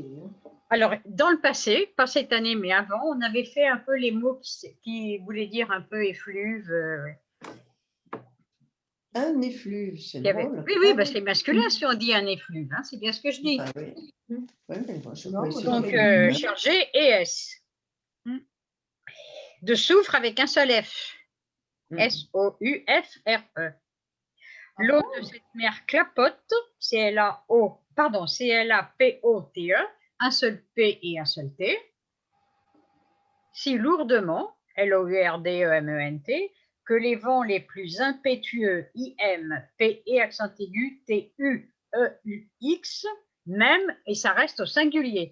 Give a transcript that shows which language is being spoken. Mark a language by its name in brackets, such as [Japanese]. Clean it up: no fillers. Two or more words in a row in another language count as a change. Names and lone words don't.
[French] Alors, dans le passé, pas cette année, mais avant, on avait fait un peu les mots qui voulaient dire un peu effluve. Un effluve, c'est Oui, drôle. oui, bah, c'est masculin si on dit un effluve, hein, c'est bien ce que je dis. Ah oui. Ouais, mais moi, je Non, crois que c'est Donc, féminin. chargé et S. De soufre avec un seul F. S-O-U-F-R-E. L'eau de cette mer clapote, C-L-A-P-O-T-E, un seul P et un seul T. Si lourdement, L-O-U-R-D-E-M-E-N-T, que les vents les plus impétueux, I-M, P-E accent aigu, T-U-E-U-X, même, et ça reste au singulier.